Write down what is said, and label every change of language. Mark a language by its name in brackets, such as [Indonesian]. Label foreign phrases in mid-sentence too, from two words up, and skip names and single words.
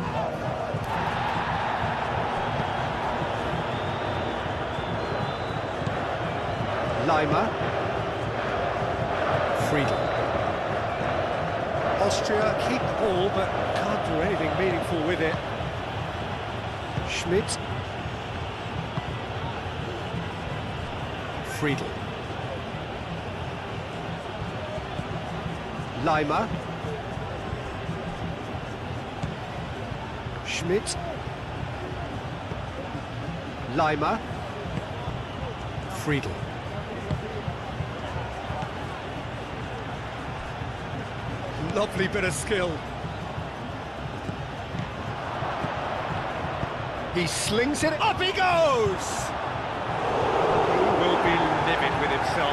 [English] Lima. Friedel. Austria keep the ball, but can't do anything meaningful with it. Schmidt. Friedel. Lima. Schmidt. Lima. Friedel. Lovely bit of skill. He slings it, up he goes! He will be livid with himself.